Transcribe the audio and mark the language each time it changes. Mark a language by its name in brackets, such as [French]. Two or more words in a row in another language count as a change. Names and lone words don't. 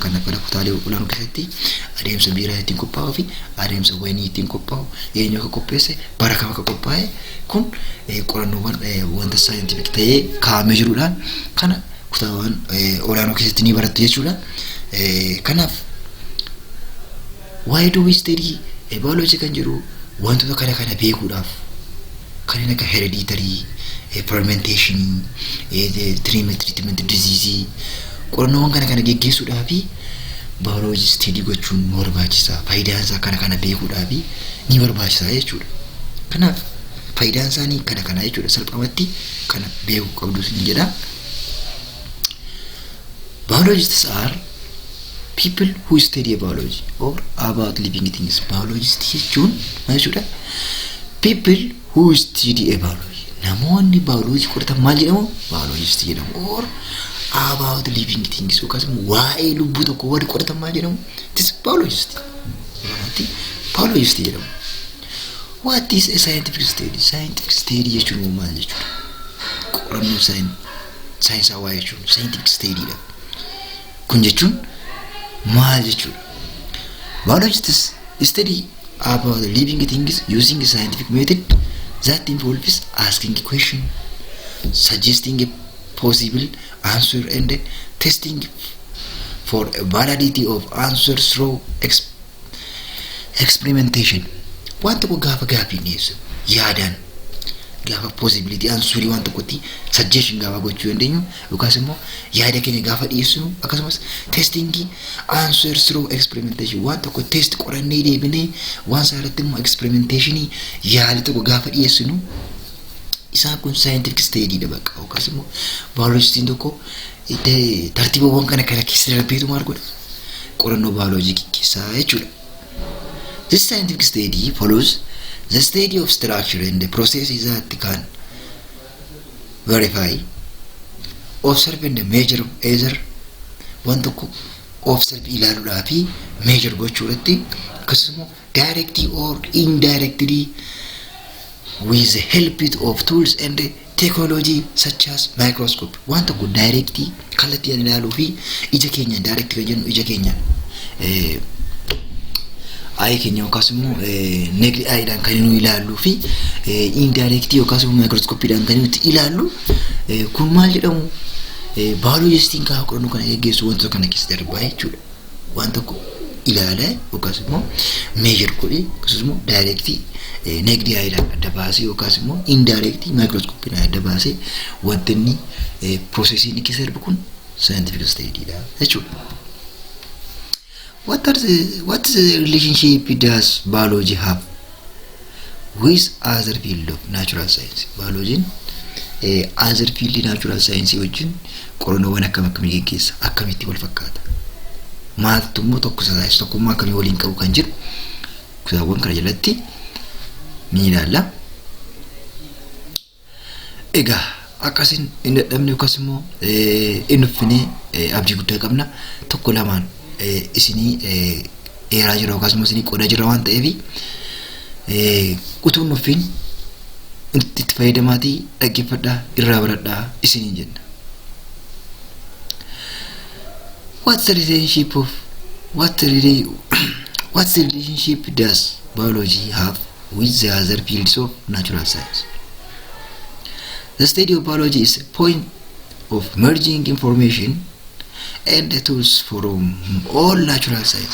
[Oromo] Kan akka kutaalee olaanoo keessatti adeemsa biiraa ittiin qophaa'uu fi adeemsa wayinii ittiin qophaa'u eenyu akka qopheesse bara kam akka qophaa'e kun qorannoowwan wanta saayintifik ta'ee kaa'amee jiruudhaan kana kutaawwan olaanoo keessatti ni barattu jechuudha. Kanaaf [English] why do we study biology [Oromo] kan jedhu wantoota kana beekuudhaaf kanneen akka [English] hereditary fermentation treatment disease [Oromo] qorannoowwan kana geggeessuudhaaf [English] biology study [Oromo] gochuun ni barbaachisa. Faayidaan isaa kana beekuudhaaf ni barbaachisa jechuudha. Kanaaf faayidaan isaanii kana jechuudha. Salphumatti kana beekuu qabdu sin jedha. [English] Biologists are people who study biology or about living things. Biologists [Oromo] jechuun jechuudha [English] people who study biology. [Oromo] Namoonni biology qoratan maal jedhamu? Biologist jedhamu. [English] Or about living things [Oromo] yookaas waa'ee lubbuu tokko warri qoratan maal jedhamu? [English] It is biologist. Biologist jedhamu. What is a scientific study? Scientific study [Oromo] jechuun maal jechuudha? Qorannoo saayinsawaa jechuun [English] scientific study [Oromo] dha. Kun jechuun maal jechuudha? [English] Biologists study about living things using a scientific method that involves asking a question, suggesting a possible answer, and testing for a validity of answer through experimentation. Want to go [Oromo] gaaffii dhiyeessu yaadaan gaafa [English] possibility answerii [Oromo] waan tokkotti suggestion gaafa gochuu dandeenyu yookaas immoo yaada keenya gaafa dhiyeessinu akkasumas [English] testing answer through experimentation [Oromo] waan tokko test qorannee deebinee waan saarratti immoo experimentation yaada tokko gaafa dhiyeessinu isaan kun [English] scientific study [Oromo] dha bakka yookaas immoo biologistiin tokko tartiibawwan kana keessa darbeetu maal godha qorannoo biolojii keessaa jechuudha. [English] This scientific study follows the study of structure and the processes that can verify, observe and measure either want to observe [Oromo] ilaaluudhaa fi measure gochuudhaatti akkasumas [English] directly or indirectly with the help of tools and technology such as microscope. Want to directly [Oromo] kallattiin ilaaluu fi ija keenya directly jennu ija keenya eye keenya yookaas immoo [English] naked eye [Oromo] dhaan kan nu ilaallu fi indirect yookaas immoo microscope dhaan kan nuti ilaallu kun maal jedhamu biologistiin kaa qorannoo kana geggeessu wanta kana keessa darbaa jechuudha. Waan tokko ilaala yookaas immoo measure godhee akkasumas immoo direct [English] naked eye [Oromo] dhaan adda baasee yookaas immoo indirect microscope dhaan adda baasee wanta inni processing keessa darbu kun [English] scientific study [Oromo] dha jechuudha. [English] What relationship does biology have with other field of natural science? Biology other field natural science [Oromo] wajjin qorannoowwan akkamii geggeessa akkamitti wal fakkaata maaltu immoo tokko saayinsi tokkummaa akkamii waliin qabu kan jiru kutaawwan kana jalatti ni ilaalla. Egaa akkasiin inni dadhabne yookaas immoo inni uffinee abdii guddaa qabna tokko lamaan isinii eeraa jira yookaas immoo isinii qodaa jira waan ta'eef utuun uffiin itti fayyadamaatii dhaggeeffadhaa irraa baradhaa isiniin jenna. [English] What's the relationship does biology have with the other fields of natural science? The study of biology is a point of merging information and the tools from all natural science.